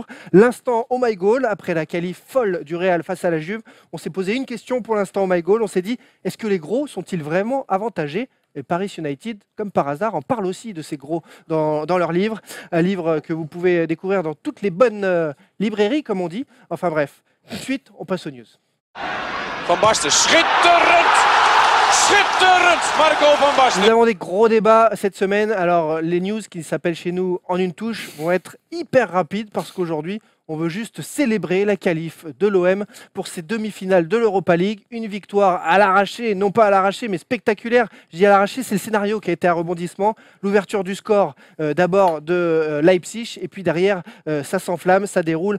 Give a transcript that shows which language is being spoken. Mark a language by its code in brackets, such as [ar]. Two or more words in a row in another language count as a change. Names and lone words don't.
[fr] L'instant Oh My Goal, après la qualif folle du Real face à la Juve. On s'est posé une question pour l'instant Oh My Goal. On s'est dit, est-ce que les gros sont-ils vraiment avantagés? Et Paris United, comme par hasard, en parle aussi de ces gros dans leur livre. Un livre que vous pouvez découvrir dans toutes les bonnes librairies, comme on dit. Enfin bref, tout de suite, on passe aux news. [nl] Van Basten, schitterend! Schitterend! Marco Van Basten. [fr] Nous avons des gros débats cette semaine. Alors, les news qui s'appellent chez nous En une touche vont être hyper rapides parce qu'aujourd'hui, on veut juste célébrer la qualif de l'OM pour ces demi-finales de l'Europa League. Une victoire à l'arraché, non pas à l'arraché, mais spectaculaire. Je dis à l'arraché, c'est le scénario qui a été un rebondissement. L'ouverture du score d'abord de Leipzig et puis derrière, ça s'enflamme, ça déroule.